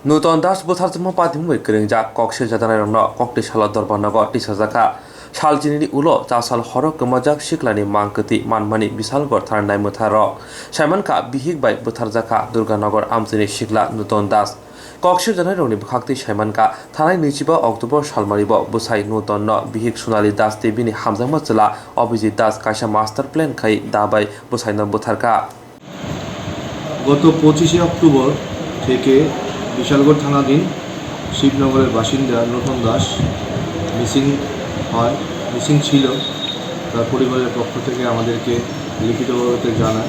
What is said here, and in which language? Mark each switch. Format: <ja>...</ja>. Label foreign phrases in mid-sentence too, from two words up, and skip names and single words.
<trp>Nuton das butartmo patimwe kerengjak kokse jadanai rongno kokti sala dorbannago tisajaka saljini ulo jasal horok kemajak siklani mangketi manmani bisalgor tharnai mutharo saimanka bihik bai butarjaka durganagar amjini sikla nuton das kokse jadanai rongni bukhakti saimanka thanai nichiba october salmaribo busai nuton no bihik sunali das tebini hamjama chela অভিজিৎ দাস কাইসা</trp> <en>master plan</en> <trp>খাই দাবাই বুসাইনা বুথারকা</trp> <bn>গত 25 অক্টোবর থেকে বিশালগড় থানাধীন শিবনগরের বাসিন্দা নূতন দাস মিসিং ছিল। তার পরিবারের পক্ষ থেকে আমাদেরকে লিখিতভাবে জানায়।</bn>